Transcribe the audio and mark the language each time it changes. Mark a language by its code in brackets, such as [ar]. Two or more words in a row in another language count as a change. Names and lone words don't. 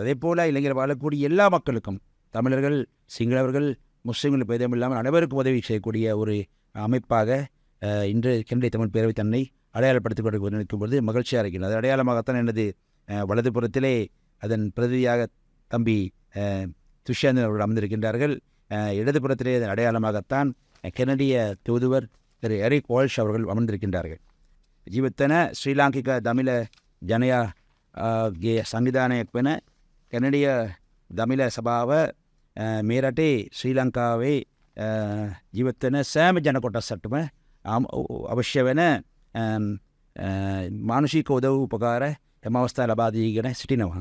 [ta] அதே போல் இலங்கையில் வாழக்கூடிய எல்லா மக்களுக்கும், தமிழர்கள், சிங்களவர்கள், முஸ்லீம்கள் பேதமில்லாமல் அனைவருக்கும் உதவி செய்யக்கூடிய ஒரு அமைப்பாக இன்று கனடிய தமிழ் பேரவை தன்னை அடையாளப்படுத்திக் கொண்டிருக்கும் பொழுது மகிழ்ச்சியாக இருக்கின்றது. அது அடையாளமாகத்தான் எனது வலதுபுறத்திலே அதன் பிரதியாக தம்பி துஷ்யந்தன் அவர்கள் அமர்ந்திருக்கின்றார்கள். இடதுபுறத்திலே அதன் அடையாளமாகத்தான் கனடிய தூதுவர் திரு எரிக் வால்ஷ் அவர்கள் அமர்ந்திருக்கின்றார்கள். [si] ජීවිතන ශ්‍රී ලාංකික දමිළ ජනයාගේ සංවිධානයක් වෙන කැනඩිය දමිළ සභාව මේ රටේ ශ්‍රී ලංකාවේ ජීවිතන සෑම ජනකොටස්සටම අවශ්‍ය වෙන මානුෂික උදව් උපකාර එම අවස්ථා ලබා දීගෙන සිටිනවා.